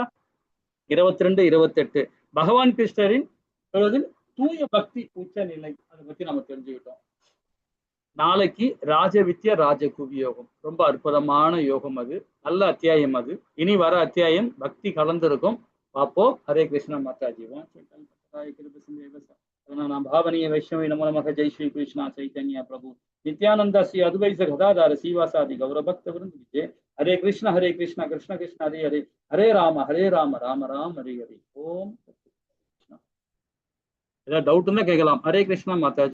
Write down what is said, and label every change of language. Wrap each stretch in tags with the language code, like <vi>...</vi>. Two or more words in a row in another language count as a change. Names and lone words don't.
<ta>22, 28 பகவான் கிருஷ்ணரின் தூய பக்தி உச்ச நிலை, அதை பத்தி நம்ம தெரிஞ்சுக்கிட்டோம். நாளைக்கு ராஜவித்யா ராஜகுவி யோகம், ரொம்ப அற்புதமான யோகம், அது நல்ல அத்தியாயம். அது இனி வர அத்தியாயம் பக்தி கலந்திருக்கும், பார்ப்போம். ஹரே கிருஷ்ணா மாதாஜி.</ta> <sa>भावनीय वैष्णवी नमो नमः. जय श्री कृष्ण चैतन्य प्रभु नित्यानंद श्री अद्वैत गदाधर श्रीवासादि गौर भक्त वृंद विजय. हरे कृष्ण कृष्ण कृष्ण हरे हरे, हरे राम राम राम हरे हरे. ओम.</sa> <ta>ஏதாவது டவுட் இருந்தா கேட்கலாம். ஹரே கிருஷ்ணா மாதாஜி.</ta>